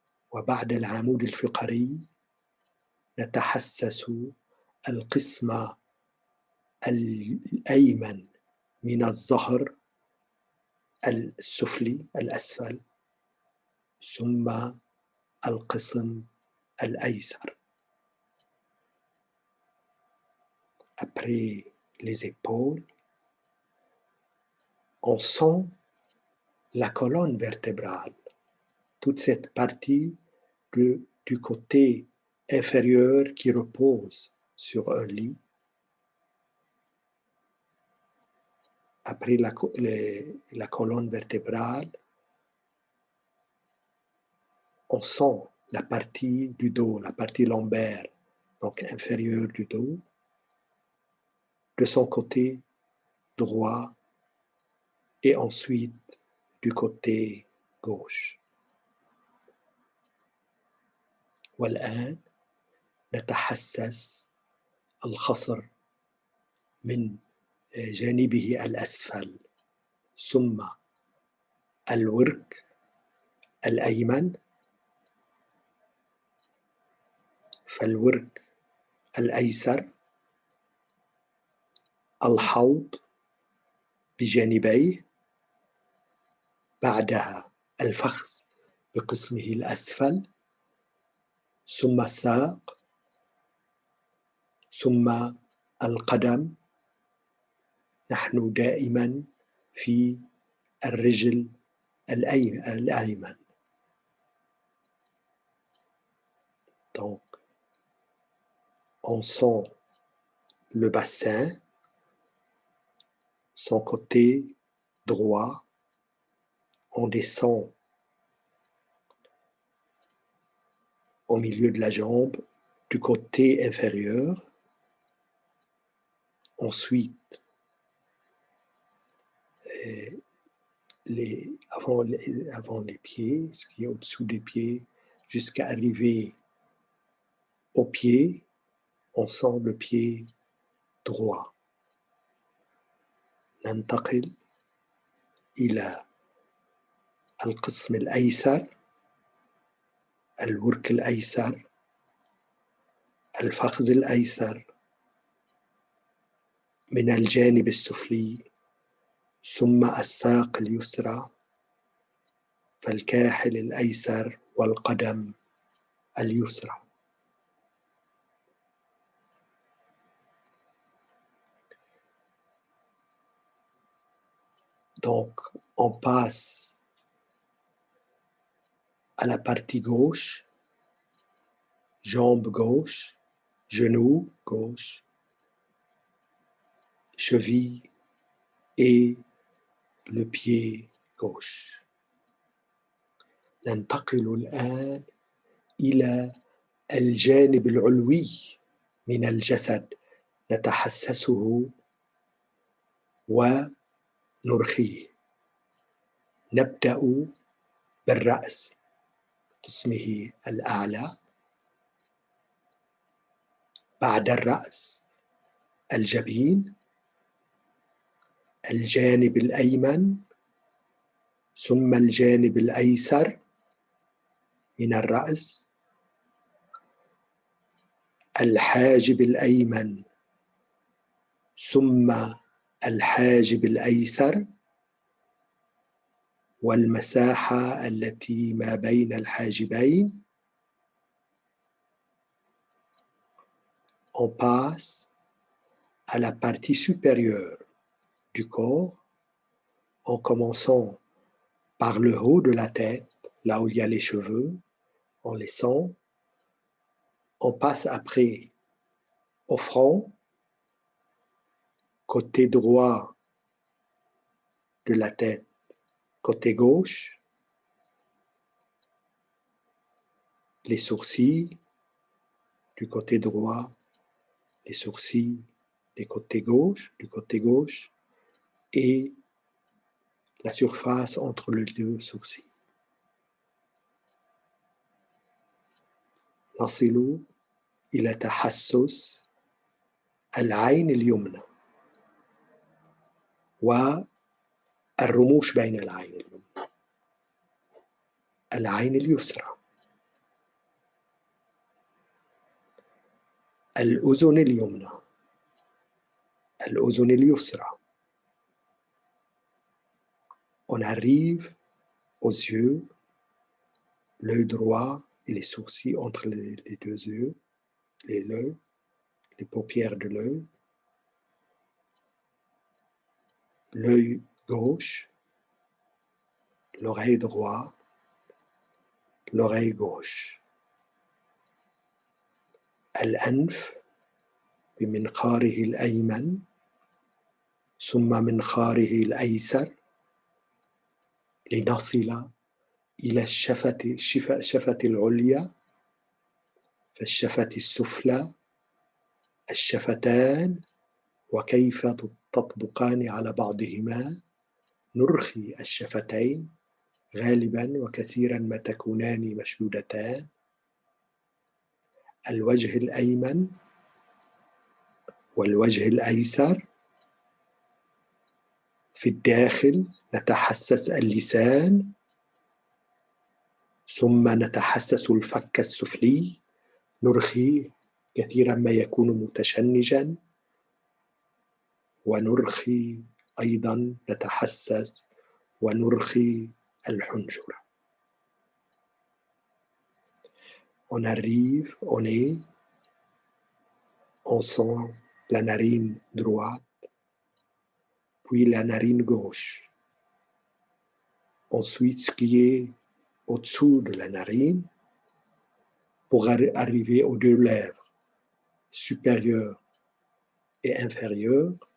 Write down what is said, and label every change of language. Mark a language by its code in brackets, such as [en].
[ar] وبعد العمود الفقري نتحسس القسم الأيمن من الظهر السفلي الأسفل، ثم القسم الأيسر. [fr] Après les épaules, on sent la colonne vertébrale, toute cette partie du côté inférieur qui repose sur un lit. Après la colonne vertébrale, on sent la partie du dos, la partie lombaire, donc inférieure du dos, de son côté droit et ensuite du côté gauche. [ar] والآن نتحسس الخصر من جانبه الأسفل، ثم الورك الأيمن، فالورك الأيسر، الحوض بجانبيه، بعدها الفخذ بقسمه الأسفل، ثم الساق، ثم القدم. نحن دائما في الرجل الأيمن. [fr] Donc, on sent le bassin, son côté droit, on descend au milieu de la jambe du côté inférieur, ensuite avant les pieds, ce qui est au-dessous des pieds, jusqu'à arriver au pied, on sent le pied droit. [ar] ننتقل إلى القسم الأيسر، الورك الأيسر، الفخذ الأيسر من الجانب السفلي، ثم الساق اليسرى، فالكاحل الأيسر والقدم اليسرى. [fr] Donc, on passe à la partie gauche, jambe gauche, genou gauche, cheville et le pied gauche. [ar] ننتقل الآن إلى الجانب العلوي من الجسد، نتحسسه ونرخيه. نبدأ بالرأس، قسمه الأعلى، بعد الرأس الجبين، الجانب الأيمن، ثم الجانب الأيسر من الرأس، الحاجب الأيمن، ثم الحاجب الأيسر، والمساحة التي ما بين الحاجبين. [fr] On passe à la partie supérieure du corps en commençant par le haut de la tête, là où il y a les cheveux, en laissant. On passe après au front, côté droit de la tête, côté gauche, les sourcils du côté droit, les sourcils du côté gauche, et la surface entre les deux sourcils. [ar] نصل إلى تحسس العين اليمنى والرموش بين العين اليمنى، العين اليسرى، الأذن اليمنى، الأذن اليسرى. [fr] On arrive aux yeux, l'œil droit et les sourcils entre les deux yeux, l'œil, les paupières de l'œil gauche, l'oreille droite, l'oreille gauche. [ar] الأنف بمنقاره الأيمن، ثم منقاره الأيسر، لنصل إلى الشفة العليا، فالشفة السفلى، الشفتان، وكيف تطبقان على بعضهما. نرخي الشفتين غالبا وكثيرا ما تكونان مشدودتان. الوجه الأيمن والوجه الأيسر. في الداخل نتحسس اللسان، ثم نتحسس الفك السفلي، نرخي كثيرا ما يكون متشنجا، ونرخي أيضا نتحسس ونرخي الحنجرة. [fr] On arrive au nez, on sent la narine droite, puis la narine gauche. Ensuite, ce qui est au-dessous de la narine, pour arriver aux deux lèvres supérieures et inférieures.